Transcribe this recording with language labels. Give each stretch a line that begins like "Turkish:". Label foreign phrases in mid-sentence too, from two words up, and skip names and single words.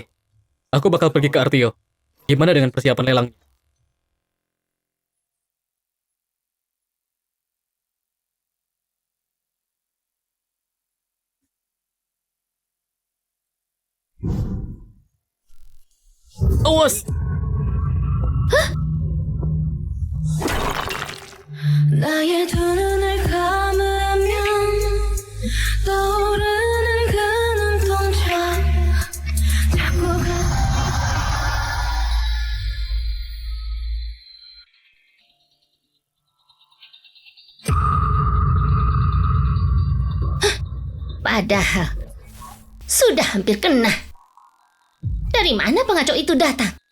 Indonesian: Aku bakal pergi ke Artio. Gimana dengan persiapan lelang? Awas!
Korean: 나의 두 눈을 감으면 떠오르는 그 눈동자 자꾸
Indonesian: Padahal sudah hampir kena. Dari mana pengacau itu datang?